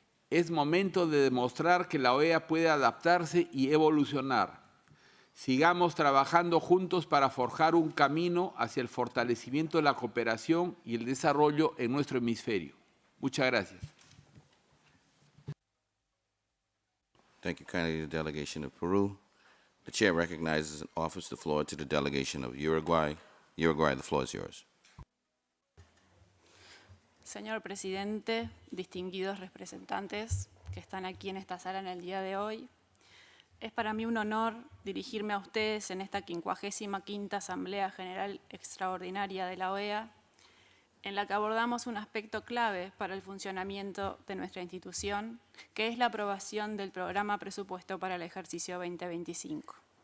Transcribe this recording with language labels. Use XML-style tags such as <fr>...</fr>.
<es>Es momento de demostrar que la OEA puede adaptarse y evolucionar. Sigamos trabajando juntos para forjar un camino hacia el fortalecimiento de la cooperación y el desarrollo en nuestro hemisferio. Muchas gracias.</es> <en>Thank you kindly to the delegation of Peru. The Chair recognizes and offers the floor to the delegation of Uruguay. Uruguay, the floor is yours.</en> <es>Señor Presidente, distinguidos representantes que están aquí en esta sala en el día de hoy, es para mí un honor dirigirme a ustedes en esta 55ª Asamblea General Extraordinaria de la OEA, en la que abordamos un aspecto clave para el funcionamiento de nuestra institución, que es la aprobación del Programa Presupuesto para el ejercicio 2025.</es>